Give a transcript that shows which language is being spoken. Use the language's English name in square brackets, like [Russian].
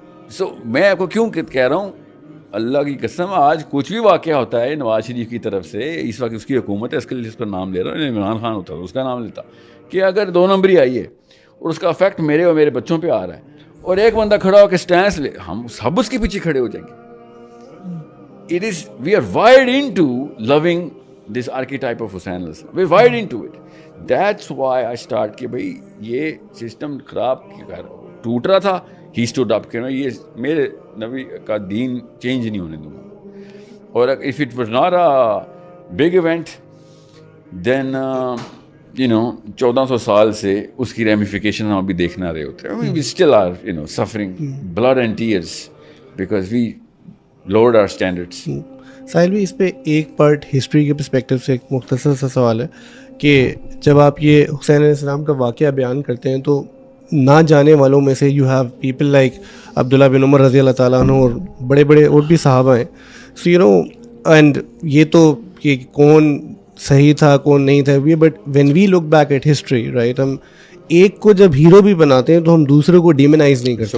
[Urdu] سو میں آپ کو کیوں کہہ رہا ہوں, اللہ کی قسم آج کچھ بھی واقعہ ہوتا ہے نواز شریف کی طرف سے, اس وقت اس کی حکومت ہے, اس کے لیے اس کا نام لے رہا ہوں, عمران خان ہوتا ہے اس کا نام لیتا, کہ اگر 2 نمبری آئی ہے اور اس کا افیکٹ میرے اور میرے بچوں پہ آ رہا ہے اور ایک بندہ کھڑا ہو کے اسٹینس لے, ہم سب اس کے پیچھے کھڑے ہو جائیں گے. [English] It is, we are wired into loving this archetype of Hussein al-Islam. We are wired into it. That's why I start [Urdu] کہ بھائی یہ سسٹم خراب ٹوٹ رہا تھا. [English] He stood up [Urdu] کہ یہ میرے نبی کا دین چینج نہیں ہونے دوں گا. اور [English] if it was not a big event then you know [Urdu] 1400 سال سے اس کی ریمیفیکیشن ہم ابھی دیکھنا رہے ہوتے ہیں. [English] We still are you know suffering blood and tears because we lowered our standards. [Urdu] ساحل بھی اس پہ ایک پارٹ ہسٹری کے پرسپیکٹیو سے ایک مختصر سا سوال ہے کہ جب آپ یہ حسین علیہ السلام کا واقعہ بیان کرتے ہیں تو نہ جانے والوں میں سے [English] you have people like [Urdu] عبداللہ بن عمر رضی اللہ تعالیٰ عنہ اور بڑے بڑے اور بھی صحابہ ہیں. [English] so you know and [Urdu] یہ تو کہ کون صحیح تھا کون نہیں تھا, [English] but when we look back at history right, [Urdu] ہم ایک کو جب ہیرو بھی بناتے ہیں تو ہم دوسرے کو ڈیمونائز نہیں کرتے.